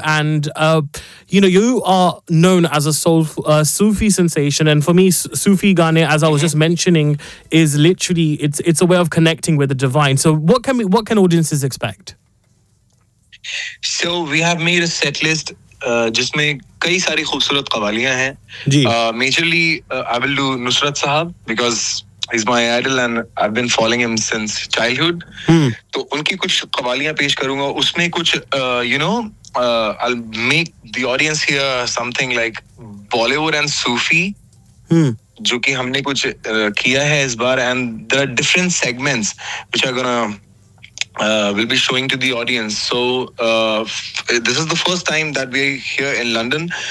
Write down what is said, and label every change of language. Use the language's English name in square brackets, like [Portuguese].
[English] And, you know, you are known as a Sufi sensation. And for me, Sufi gane, as I was just mentioning, is literally, it's a way of connecting with the divine. So what can audiences expect? So we have made a set list. [Hindi] जिसमें कई सारी खूबसूरत कवालियां हैं [English] majorly I will do Nusrat Sahab because is my idol and I been following him since childhood [Hindi] तो उनकी कुछ कवालियां पेश करूंगा उसमें कुछ [English] you know I will make the audience hear something like Bollywood and Sufi [Hindi] जो कि हमने कुछ किया है इस बार [English] And there are different segments which are gonna will be showing to the audience. So this is the first time that we are here in London.